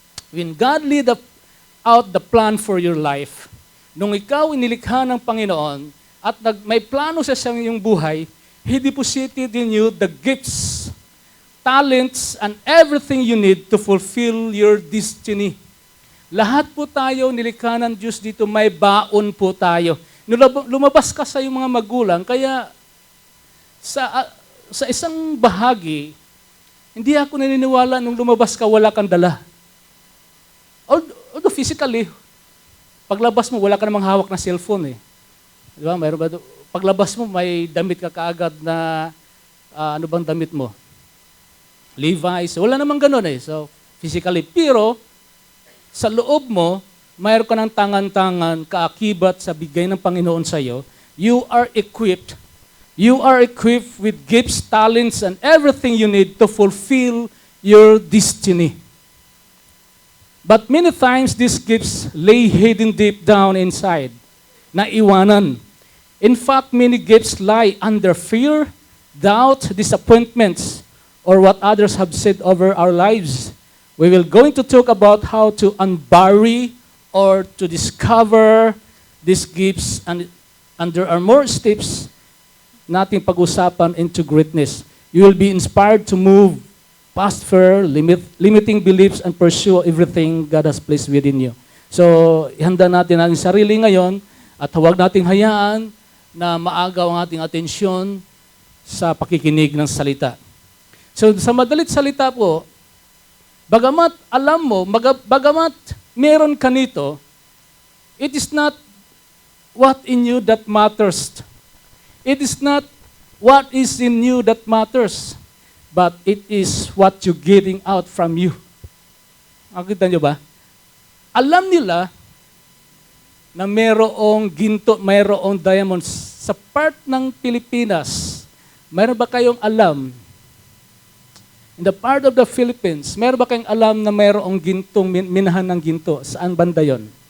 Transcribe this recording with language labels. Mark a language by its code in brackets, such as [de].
[en] When God laid out the plan for your life, [tl] nung ikaw inilikha ng Panginoon at may plano sa iyong buhay, [en] He deposited in you the gifts, talents, and everything you need to fulfill your destiny. [tl] Lahat po tayo nilikha ng Diyos dito, may baon po tayo. Lumabas ka sa iyong mga magulang, kaya sa isang bahagi, Hindi ako naniniwala nung lumabas ka, wala kang dala. Although physically, paglabas mo, wala ka namang hawak na cellphone eh. Di ba? Mayroon ba? Paglabas mo, may damit ka kaagad na, ano bang damit mo? Levi's. Wala namang ganun eh. [en] So, physically. [tl] Pero, sa loob mo, mayroon ka ng tangan-tangan, kaakibat sa bigay ng Panginoon sa iyo. [en] You are equipped. You are equipped with gifts, talents, and everything you need to fulfill your destiny. But many times, these gifts lay hidden deep down inside, [tl] naiwanan. [en] In fact, many gifts lie under fear, doubt, disappointments, or what others have said over our lives. We will going to talk about how to unbury or to discover these gifts, and there are more steps [tl] nating pag-usapan [en] into greatness. You will be inspired to move past fear, limiting beliefs, and pursue everything God has placed within you. [tl] So, ihanda natin ang sarili ngayon at huwag nating hayaan na maagaw ang ating atensyon sa pakikinig ng salita. So, sa madalit salita po, bagamat alam mo, bagamat meron ka nito, [en] it is not what in you that matters. It is not what is in you that matters, but it is what you're getting out from you. [tl] Nakita nyo ba? Alam nila na mayroong ginto, mayroong diamonds sa part ng Pilipinas. Mayroon ba kayong alam? [en] In the part of the Philippines, [tl] mayroon ba kayong alam na mayroong gintong, minahan ng ginto? Saan banda yon?